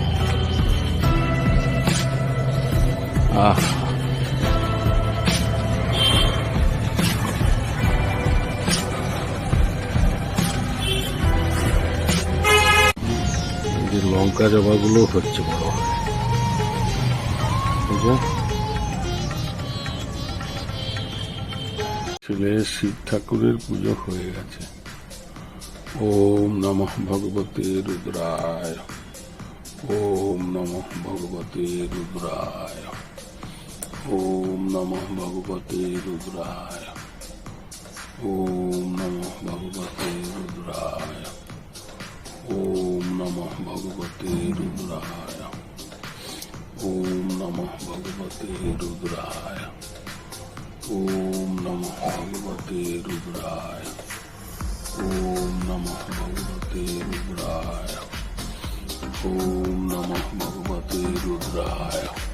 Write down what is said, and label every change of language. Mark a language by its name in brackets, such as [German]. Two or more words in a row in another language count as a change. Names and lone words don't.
[Bangla] আহা, লঙ্কা জবাগুলো হচ্ছে বড় হয়। ছেলে শিব ঠাকুরের পুজো হয়ে গেছে। [Sanskrit] ওম নমঃ ভগবতে রুদ্রায়, ওম নমঃ ভগবতে রুদ্রায়, ওম নমঃ ভগবতে রুদ্রায়, ওম নমঃ ভগবতে রুদ্রায়, ওম নমঃ ভগবতে রুদ্রায়, ওম নমঃ ভগবতে রুদ্রায়, ওম নমঃ ভগবতে রুদ্রায়, ওম নমঃ ভগবতে রুদ্রায়, ওম নমঃ ভগবতে রুদ্রায়,